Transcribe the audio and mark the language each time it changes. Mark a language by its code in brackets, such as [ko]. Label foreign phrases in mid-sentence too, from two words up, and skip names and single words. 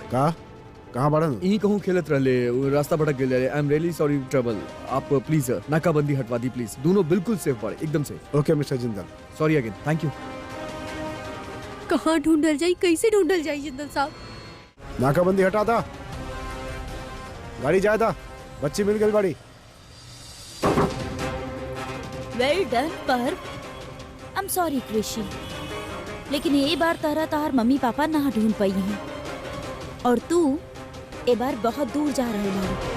[bho] कहाँ बाड़ा? यही कहूँ खेलत रहले, वो रास्ता भटक गए। [en] I am really sorry trouble. [bho] आप प्लीज नाकाबंदी हटवा दी प्लीज। दोनों बिल्कुल सेफ बाड़े, एकदम सेफ। [en] OK Mister Jindal. Sorry again, thank you. [bho] कहाँ ढूंढल जाई, कैसे ढूंढल जाई जिंदल साहब? नाकाबंदी हटा दा, गाड़ी जाए दा, बच्ची मिल गई बाड़ी। [en] Well done [bho] पर [en] I am sorry [bho] कृषि, लेकिन ये बार तारा तार मम्मी पापा ना ढूंढ पाई हैं और तू ए बार बहुत दूर जा रहे हो।